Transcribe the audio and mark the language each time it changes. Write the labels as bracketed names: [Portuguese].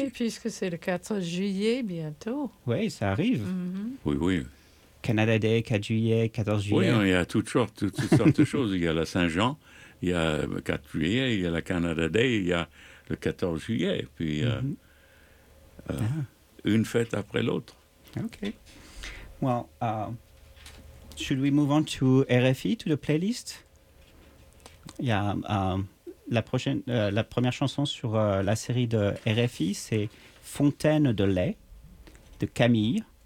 [French] Et puisque c'est le 4 juillet bientôt. Oui, ça arrive. Mm-hmm. Oui, oui. Canada Day, 4 juillet, 14 juillet. Oui, il y a toutes sortes de choses. Il y a la Saint-Jean, il y a le 4 juillet, il y a la Canada Day, il y a le 14 juillet. Puis, une fête après l'autre. OK. [English] Well, should we move on to RFI, to the playlist? Yeah, [French] la première chanson sur la série de RFI, c'est Fontaine de lait, de Camille.